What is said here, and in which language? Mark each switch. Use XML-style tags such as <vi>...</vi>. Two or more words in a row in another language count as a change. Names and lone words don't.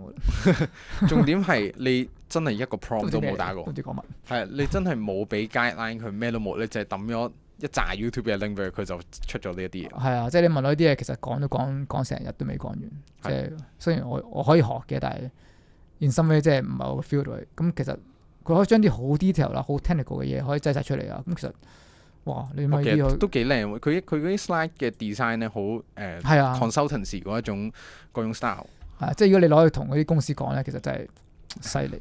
<yue>重點係你真係一個 prompt 都冇打過。唔知講乜。係你真係冇俾 guideline 佢咩都冇，你淨係抌咗一紮 YouTube 嘅 link 俾佢，佢就出咗呢一啲嘢。係啊，即係你問我呢啲嘢，其實講成日都未講完。即係雖然我可以學嘅，但係</yue> <en>in some way</en> <yue>即係唔係我個 feel 嚟。咁其實佢可以將啲好 detail 啦、好 technical 嘅嘢可以擠晒出嚟啊。咁其實哇，你咪呢個都幾靚喎！佢嗰啲 slide 嘅 design 咧，好consultancy 嗰種 style。即係如果你攞去同嗰啲公司講咧，其實真係犀利。</yue>